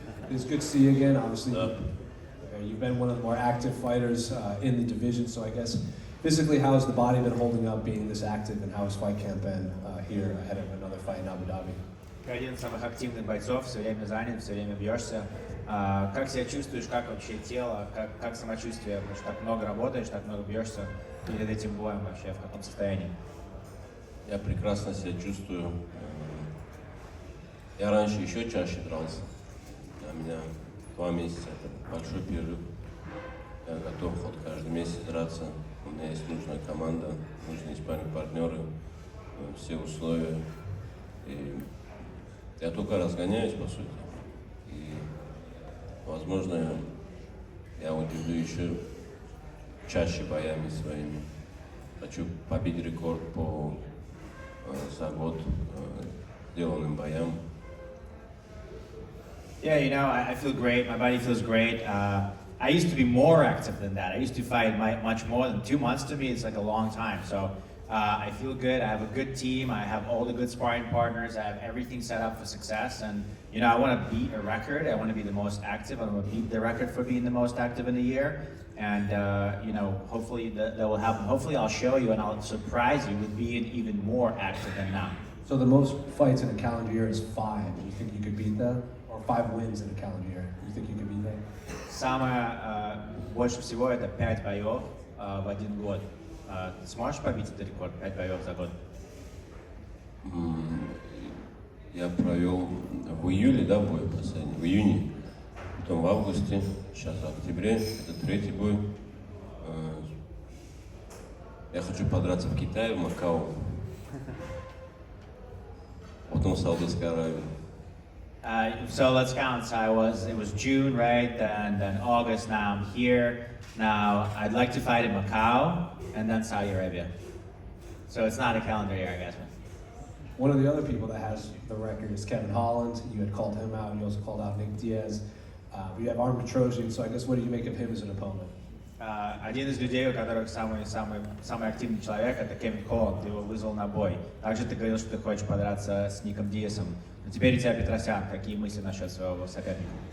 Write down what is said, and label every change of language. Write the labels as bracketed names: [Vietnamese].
[English] It's good to see you again. Obviously, you've been one of the more active fighters in the division. So I guess physically, how has the body been holding up being this active, and how has fight camp been here ahead of another fight in Abu Dhabi? [Russian] Ты один из самых активных бойцов, все время занят, все время бьешься. Как себя чувствуешь, как вообще тело, как самочувствие? Потому что так много работаешь, так много бьешься. Перед этим боем вообще в каком состоянии? Я прекрасно себя чувствую. Я раньше еще чаще дрался. У меня 2 месяца, это большой перерыв. Я готов хоть каждый месяц драться. У меня есть нужная команда, нужные спарринг-партнеры, все условия. И я только разгоняюсь, по сути. И, возможно, я удивлю еще чаще боями своими. Хочу побить рекорд по за год сделанным боям. [English] Yeah, you know, I feel great. My body feels great. I used to be more active than that. I used to fight much more than 2 months. To me, it's like a long time. So I feel good. I have a good team. I have all the good sparring partners. I have everything set up for success. And you know, I want to beat a record. I want to be the most active. I want to beat the record for being the most active in a year. And you know, hopefully that will happen. Hopefully, I'll show you and I'll surprise you with being even more active than now. So the most fights in a calendar year is 5. Do you think you could beat that? Or 5 wins in a calendar year? Do you think you could beat that? [Russian] Самое больше всего это 5 боев в 1 год. Ты сможешь побить этот рекорд? 5 боев за год? Я провел в июле, да, бой последний, в июне, потом в августе, сейчас в октябре, это 3-й бой. Я хочу подраться в Китае, в Макао, потом в Саудовской Аравии. [English] So let's count. So it was June, right? Then August. Now I'm here. Now I'd like to fight in Macau and then Saudi Arabia. So it's not a calendar year, I guess. One of the other people that has the record is Kevin Holland. You had called him out. You also called out Nick Diaz. We have Armen Petrosyan. So I guess what do you make of him as an opponent? [Russian] Один из людей, у которых самый активный человек, это Кевин Холланд. Ты его вызвал на бой. Также ты говорил, что ты хочешь подраться с Ником Диасом. Но теперь у тебя Петросян. Какие мысли насчет своего соперника?